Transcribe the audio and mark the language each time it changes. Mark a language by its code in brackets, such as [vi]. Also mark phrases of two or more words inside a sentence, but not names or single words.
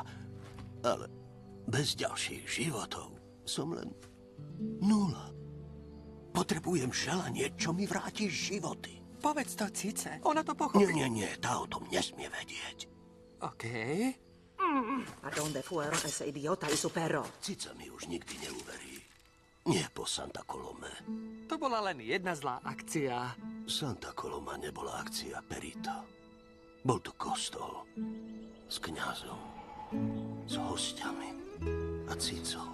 [sk] Ale bez ďalších životov som len nula. Potrebujem želanie, čo mi vráti životy. Povedz to Cice, ona to pochopí. Nie, tá o tom nesmie vedieť. OK. [es] ¿A dónde fueron ese idiota y su perro? [sk] Cica mi už nikdy neuverí. Nie po Santa Colome. To bola len jedna zlá akcia. Santa Coloma nebola akcia Perito. Bol to kostol. S kňazom. S hostiami. A Cicou.